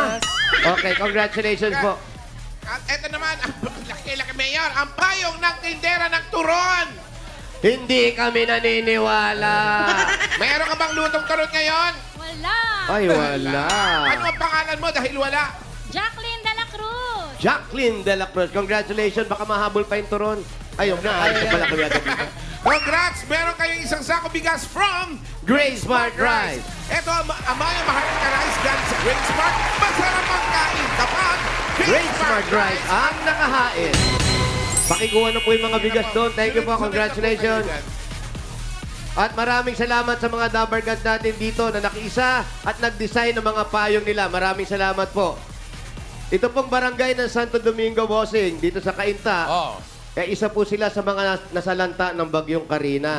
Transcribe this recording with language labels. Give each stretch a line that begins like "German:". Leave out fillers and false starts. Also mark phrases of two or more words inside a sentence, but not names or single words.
English: Okay, congratulations po.
Filipino: At ito naman, ang laki-laki, Mayor, ang payong ng tindera ng turon. Hindi kami naniniwala. Mayroon ka bang lutong turon ngayon? Wala! Ay, wala. Ano ang pangalan mo dahil wala? Jacqueline de la Cruz! Jacqueline de la Cruz. Congratulations. Baka mahabol pa yung turon. Ayun na. Ayun na pala kuya. Congrats! Meron kayong isang sako bigas from Grace Smart Rice. Ito, Amaya Maharlika Rice galing sa Grace Smart. Masarap ang kain kapag Grace Smart Rice ang nakahain. Pakikuha na po yung mga bigas doon.
English: Thank you po. Congratulations.
Filipino: At maraming salamat sa mga Dabber Gods natin dito na nakiisa at nag-design ng mga payong nila. Maraming salamat po. Ito pong barangay ng Santo Domingo, Bossing, dito sa Cainta. Oh. Isa po sila sa mga nasalanta ng Bagyong Karina.